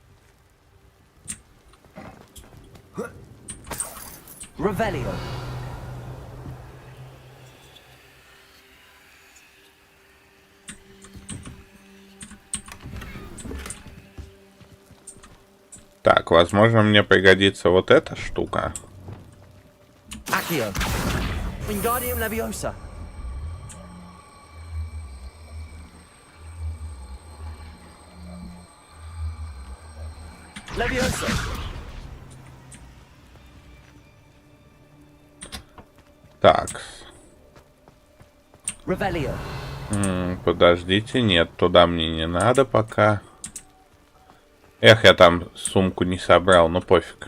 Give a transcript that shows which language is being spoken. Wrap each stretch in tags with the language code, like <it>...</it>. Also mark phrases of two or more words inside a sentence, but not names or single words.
<ru>Revelio. Так, возможно, мне пригодится вот эта штука. Accio. Wingardium Leviosa. Leviosa. Так. Revelio. Подождите, нет, туда мне не надо пока. Эх, я там сумку не собрал, ну пофиг.</ru>